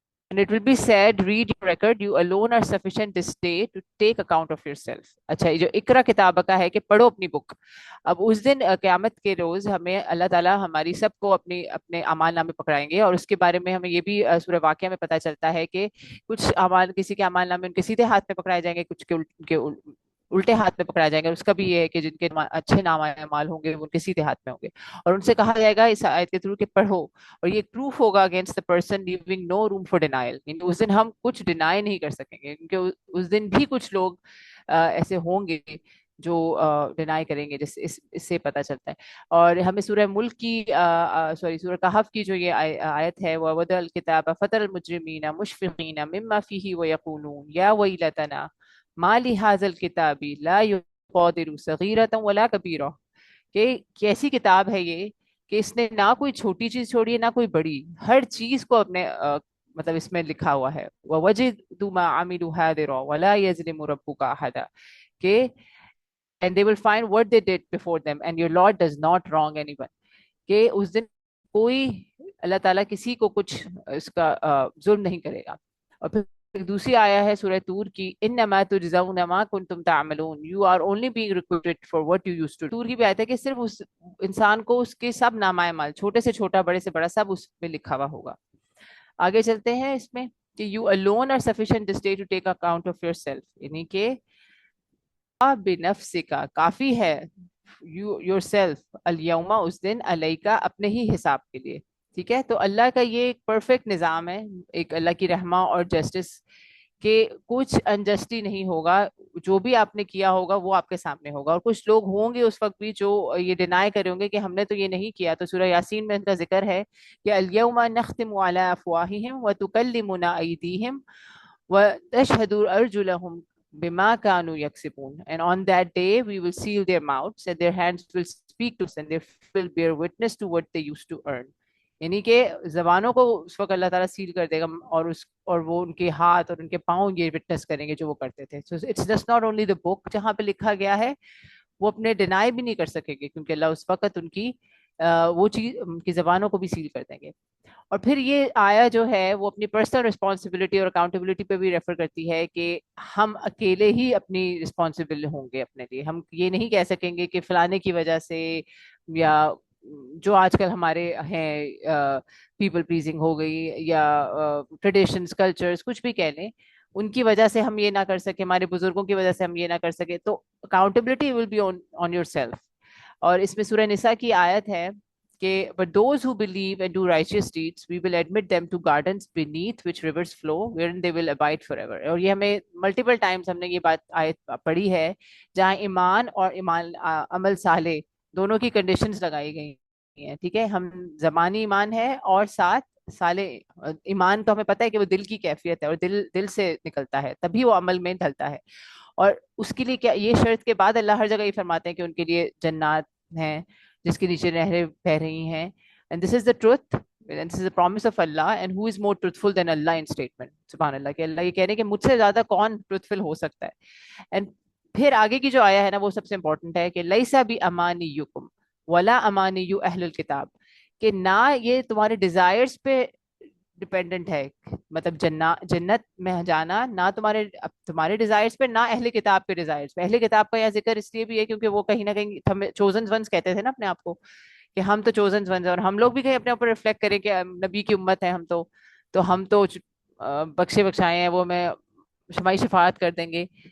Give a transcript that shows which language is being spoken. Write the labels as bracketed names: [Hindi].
[English] And it will be said, read your record, you alone are sufficient this day to take account of yourself. [Urdu] اچھا، یہ جو اقرا کتاب کا ہے کہ پڑھو اپنی بک. اب اس دن قیامت کے روز ہمیں اللہ تعالیٰ ہماری سب کو اپنے اعمال نامے پکڑائیں گے، اور اس کے بارے میں ہمیں یہ بھی سورہ واقعہ میں پتہ چلتا ہے کہ کچھ اعمال، کسی کے اعمال نامے ان کے سیدھے ہاتھ میں پکڑائے جائیں گے، کچھ کے الٹے ہاتھ میں پکڑائے جائیں گے. اس کا بھی یہ ہے کہ جن کے اچھے نام اعمال ہوں گے وہ ان کے سیدھے ہاتھ میں ہوں گے، اور ان سے کہا جائے گا اس آیت کے تھرو کہ پڑھو. اور یہ پروف ہوگا against [English] the person leaving no room for denial. [Urdu] اس دن ہم کچھ ڈینائی نہیں کر سکیں گے، کیونکہ اس دن بھی کچھ لوگ ایسے ہوں گے جو ڈینائی کریں گے، جس اس سے پتہ چلتا ہے. اور ہمیں سورہ ملک کی سورہ کہف کی جو یہ آیت ہے، [Arabic] وَوَضَعَ الْكِتَابَ فَتَرَى الْمُجْرِمِينَ مُشْفِقِينَ مِمَّا فِيهِ وَيَقُولُونَ يَا وَيْلَتَنَا مَا لِهَٰذَا الْكِتَابِ لَا يُغَادِرُ صَغِيرَةً وَلَا كَبِيرَةً. [Urdu] کہ کیسی کتاب ہے یہ کہ اس نے نہ کوئی چھوٹی چیز چھوڑی ہے نہ کوئی بڑی، ہر چیز کو اپنے مطلب اس میں لکھا ہوا ہے. [Arabic] وَوَجِدُوا مَا عَمِلُوا حَاضِرًا وَلَا يَظْلِمُ رَبُّكَ أَحَدًا. [English] کہ and they will find what they did before them and your Lord does not wrong anyone. [Urdu] کہ اس دن کوئی اللہ تعالیٰ کسی کو کچھ اس کا ظلم نہیں کرے گا. اور پھر ایک دوسری آیا ہے سورہ طور کی، [Arabic] انما تجزون ما کنتم تعملون، [English] you are only being recruited for what you used to do. [Urdu] طور کی بھی آیت ہے کہ صرف اس انسان کو اس کے سب نامہ اعمال، چھوٹے سے چھوٹا بڑے سے بڑا، سب اس میں لکھا ہوا ہوگا. آگے چلتے ہیں اس میں کہ [English] you alone are sufficient this day to take account of yourself، [Urdu] یعنی کہ بنفسک کافی ہے، یور سیلف الیوم اس دن، علیکا اپنے ہی حساب کے لیے. ٹھیک ہے، تو اللہ کا یہ ایک پرفیکٹ نظام ہے، ایک اللہ کی رحمہ اور جسٹس، کہ کچھ انجسٹی نہیں ہوگا. جو بھی آپ نے کیا ہوگا وہ آپ کے سامنے ہوگا. اور کچھ لوگ ہوں گے اس وقت بھی جو یہ ڈینائی کریں گے کہ ہم نے تو یہ نہیں کیا. تو سورہ یاسین میں ان کا ذکر ہے کہ [Arabic] الیوم نختم علی افواہہم وتکلمنا ایدیہم وتشہد ارجلہم بما كانوا يكسبون. [English] And on that day we will seal their mouths and their hands will speak to us and their feet will bear witness to what they used to earn. [Urdu] یعنی کہ زبانوں کو اس وقت اللہ تعالیٰ سیل کر دے گا، اور وہ ان کے ہاتھ اور ان کے پاؤں یہ وٹنس کریں گے جو وہ کرتے تھے. [English] So it's just not only the book [Urdu] جہاں پہ لکھا گیا ہے، وہ اپنے ڈینائی بھی نہیں کر سکیں گے، کیونکہ اللہ اس وقت ان کی وہ چیز ان کی زبانوں کو بھی سیل کر دیں گے. اور پھر یہ آیا جو ہے وہ اپنی پرسنل رسپانسبلٹی اور اکاؤنٹیبلٹی پہ بھی ریفر کرتی ہے کہ ہم اکیلے ہی اپنی رسپانسبل ہوں گے اپنے لیے. ہم یہ نہیں کہہ سکیں گے کہ فلانے کی وجہ سے، یا جو آج کل ہمارے ہیں پیپل پلیزنگ ہو گئی، یا ٹریڈیشنز کلچرز کچھ بھی کہہ لیں، ان کی وجہ سے ہم یہ نہ کر سکے، ہمارے بزرگوں کی وجہ سے ہم یہ نہ کر سکے. [English] تو accountability will be on yourself. [Urdu] اور اس میں سورہ نساء کی آیت ہے کہ [English] but those who believe and do righteous deeds we will admit them to gardens beneath which rivers flow wherein they will abide forever. [Urdu] اور یہ ہمیں ملٹیپل ٹائمز ہم نے یہ بات آیت پڑھی ہے جہاں ایمان اور عمل صالح دونوں کی کنڈیشنز لگائی گئی ہیں. ٹھیک ہے، ہم زمانی ایمان ہے اور ساتھ صالح ایمان. تو ہمیں پتہ ہے کہ وہ دل کی کیفیت ہے اور دل سے نکلتا ہے، تبھی وہ عمل میں ڈھلتا ہے. اور اس کے لیے کیا یہ شرط کے بعد اللہ ہر جگہ یہ فرماتے ہیں کہ ان کے لیے جنات ہیں جس کے نیچے نہریں بہ رہی ہیں. [English] And this is the truth and this is the promise of Allah, and who is more truthful than Allah in statement. [Urdu] سبحان اللہ، کہ اللہ یہ کہہ رہے ہیں کہ مجھ سے زیادہ کون truthful ہو سکتا ہے. And پھر آگے کی جو آیا ہے نا وہ سب سے امپورٹنٹ ہے کہ [Arabic] لیسا بامانیکم ولا امانی اہل الکتاب، [Urdu] کہ نہ یہ تمہارے ڈیزائرز پہ ڈپینڈنٹ ہے، مطلب جنت میں جانا نہ تمہارے ڈیزائرز پہ، نہ اہل کتاب کے ڈیزائرز پہ. اہل کتاب کا یہاں ذکر اس لیے بھی ہے کیونکہ وہ کہیں نہ کہیں چوزن ونس کہتے تھے نا اپنے آپ کو، کہ ہم تو چوزن ونس ہیں. اور ہم لوگ بھی کہیں اپنے اوپر ریفلیکٹ کریں کہ نبی کی امت ہے ہم تو بخشے بخشائے ہیں، وہ میں شمائی شفاعت کر دیں گے.